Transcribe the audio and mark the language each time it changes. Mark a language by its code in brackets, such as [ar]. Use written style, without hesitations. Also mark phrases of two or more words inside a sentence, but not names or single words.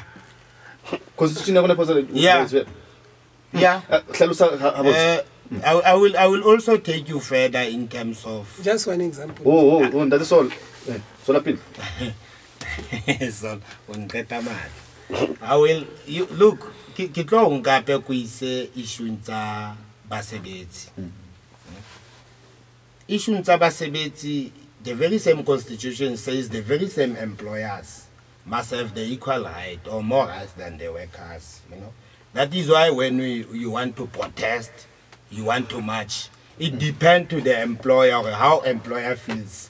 [en] Constitution never protected rights. Yeah. I will also take you further in terms of just one example. Oh, that is all. So lapil. So I will look [st] ke tlo nka pe go ise issue tsa basebetsi. Issue tsa basebetsi, [en] the very same Constitution says the very same employers must have the equal right or more rights than the workers, you know. That is why when you want to protest, you want to march, it depends to the employer, how employer feels.